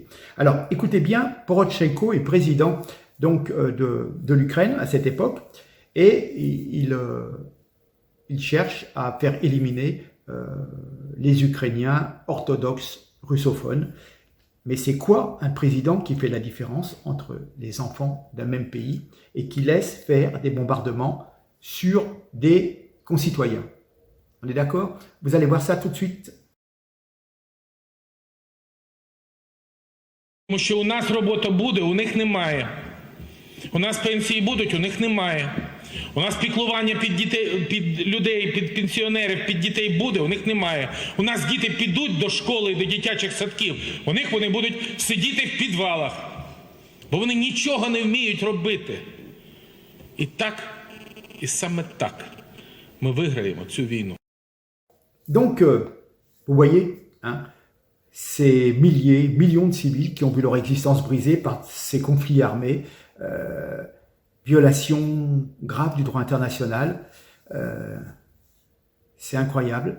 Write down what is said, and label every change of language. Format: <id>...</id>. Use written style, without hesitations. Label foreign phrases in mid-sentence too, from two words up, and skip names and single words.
<fr>Alors, écoutez bien, Porochenko est président donc de l'Ukraine à cette époque, et il cherche à faire éliminer les Ukrainiens orthodoxes russophones. Mais c'est quoi un président qui fait la différence entre les enfants d'un même pays et qui laisse faire des bombardements sur des concitoyens? On est d'accord? Vous allez voir ça tout de suite.</fr> <uk>Тому що у нас робота буде, у них немає. У нас пенсії будуть, у них немає. У нас піклування під дітей, під людей, під пенсіонерів, під дітей буде, у них немає. У нас діти підуть до школи, до дитячих садків. У них вони будуть сидіти в підвалах. Бо вони нічого не вміють робити. І так, і саме так ми виграємо цю війну.</uk> <fr>Donc, vous voyez, hein, ces millions de civils qui ont vu leur existence brisée par ces conflits armés, violation grave du droit international, c'est incroyable.</fr>